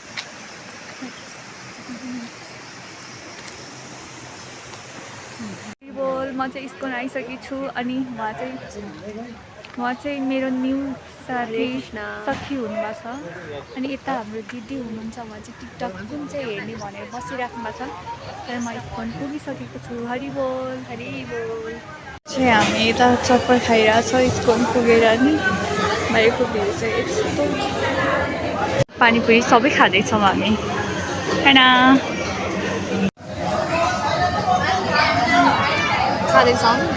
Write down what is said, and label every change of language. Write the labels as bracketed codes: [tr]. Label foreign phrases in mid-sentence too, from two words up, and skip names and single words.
[ne] बोल। म चाहिँ इस्कन आइसकेको छु अनि उहाँ चाहिँ मेरो न्यू साथी सखी हुनुभएको छ। अनि यता हाम्रो दिदी हुनुहुन्छ, उहाँ चाहिँ टिकटक कुन चाहिँ हेर्ने भनेर बसिराख्नु भएको छ। तर म इस्कन पुगिसकेको छु। हरि बोल हरि बोल। चाहिँ हामी यता चप्पर खाइरहेको छ इस्कन पुगेर। नि बाहिरको भ्यू चाहिँ यस्तो, पानीपुरी सबै खाँदैछौँ हामी होइन, खाँदैछौँ।